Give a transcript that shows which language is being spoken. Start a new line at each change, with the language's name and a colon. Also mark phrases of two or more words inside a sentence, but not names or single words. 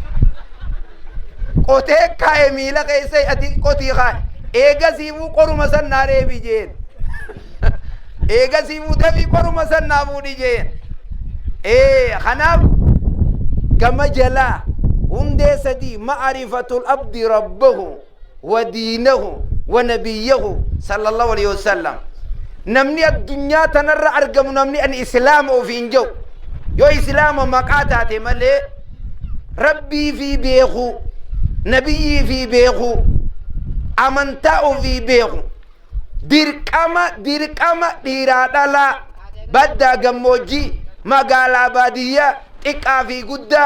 Oromo: qotee kaaye miila keessa ati qotii kaaye eega siifuu qoruma san naa reebi jeen eega siifuu tafii qoruma san naa fuudhi jeen kanaaf gama jalaa hundee sadii
Arabic: معرفة العبد ربه و دينه و نبيه صلى الله عليه وسلم
Oromo: namni addunyaa tanarra argamu namni an islaama ofiin jiru yoo islaama maqaa taate malee rabbii fi beeku nabiyyii fi beeku amantaa ofii beeku dirqama dhiiraa dhalaa baddaa gammoojjii magaalaa baadiyyaa xiqqaa fi guddaa